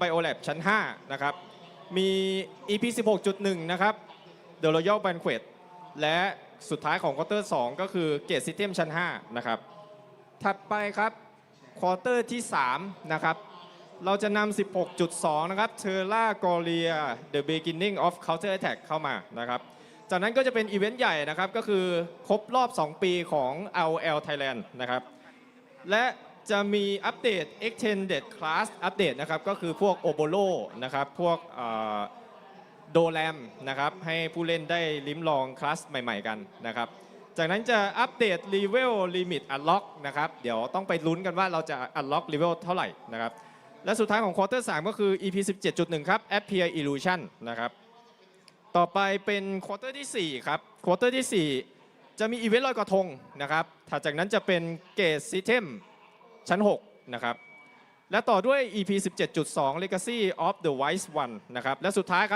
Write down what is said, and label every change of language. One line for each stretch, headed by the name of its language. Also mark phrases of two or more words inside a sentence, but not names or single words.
Thai: Biolab ชั้น 5 นะครับมี EP 16.1 นะครับ The Royal Banquet และสุดท้ายของควอเตอร์ 2 ก็คือ
English: Gate System
Thai: ชั้น 5 นะครับถัดไปครับควอเตอร์ที่ 3 นะครับเราจะนำ 16.2 นะครับ Terra Gloria The Beginning of Counter Attack เข้ามานะครับจากนั้นก็จะเป็นอีเวนต์ใหญ่นะครับก็คือครบรอบ 2 ปีของ ROL Thailand นะครับและ จะมีอัปเดต
English: extended class
Thai: อัปเดตนะครับก็คือพวกโอโบโลนะครับพวกโดแรมนะครับให้ผู้เล่นได้ลิ้มลองคลาสใหม่ๆกันนะครับจากนั้นจะอัปเดต
English: level limit unlock
Thai: นะครับเดี๋ยวต้องไปลุ้นกันว่า เราจะ
English: unlock level
Thai: เท่าไหร่นะครับและสุดท้ายของ quarter 3 ก็คือ EP 17.1 ครับ appear illusion นะครับต่อไปเป็น quarter ที่ 4 ครับ quarter ที่ 4 จะมีอีเวนต์ลอยกระทงนะครับถั ดจากนั้นจะเป็น
English: Gate System
Thai: ชั้น 6 นะครับและต่อด้วย EP 17.2 Legacy of the Wise One นะครับและสุดท้าย